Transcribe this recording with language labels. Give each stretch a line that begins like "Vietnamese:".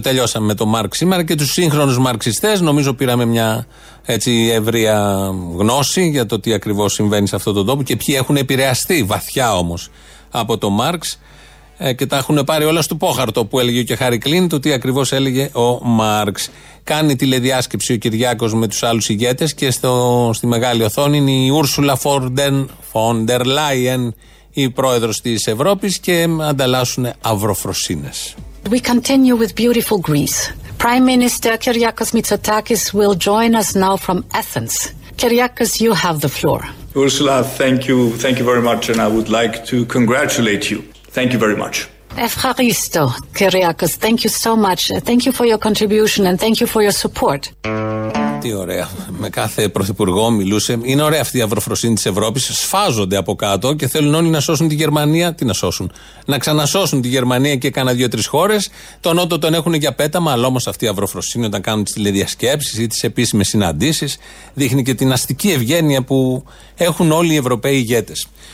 Greek: Τελειώσαμε με το Μάρξ σήμερα και τους σύγχρονους μαρξιστές. Νομίζω πήραμε μια έτσι ευρεία γνώση για το τι ακριβώς συμβαίνει σε αυτόν τον τόπο και ποιοι έχουν επηρεαστεί βαθιά όμως από το Μάρξ και τα έχουν πάρει όλα στο πόχαρτο που έλεγε και Χάρη Κλίν, το τι ακριβώς έλεγε ο Μάρξ. Κάνει τηλεδιάσκεψη ο Κυριάκος με τους άλλους ηγέτες και στη μεγάλη οθόνη είναι η Ούρσουλα Φόντερ Λάιεν, η πρόεδρος της Ευρώπης, και ανταλλάσσουν αυροφροσύνες.
English: We continue with beautiful Greece. Prime Minister Kyriakos Mitsotakis will join us now from Athens. Kyriakos, you have the floor. Ursula, thank you very much, and I would like to congratulate you. Thank you very much.
Greek: Ευχαριστώ,
English: Κυριάκος. Thank you so much. Thank you for your contribution and thank you for your support.
Greek: Τι ωραία. Με κάθε πρωθυπουργό μιλούσε. Είναι ωραία αυτή η αυροφροσύνη της Ευρώπης. Σφάζονται από κάτω και θέλουν όλοι να σώσουν τη Γερμανία. Τι να σώσουν. Να ξανασώσουν τη Γερμανία και κάνα δύο-τρεις χώρες. Το Νότο τον έχουν για πέταμα. Αλλά όμως αυτή η αυροφροσύνη, όταν κάνουν τις τηλεδιασκέψεις ή τις επίσημες συναντήσεις, δείχνει και την αστική ευγένεια που έχουν όλοι οι Ευρωπαίοι ηγέτες.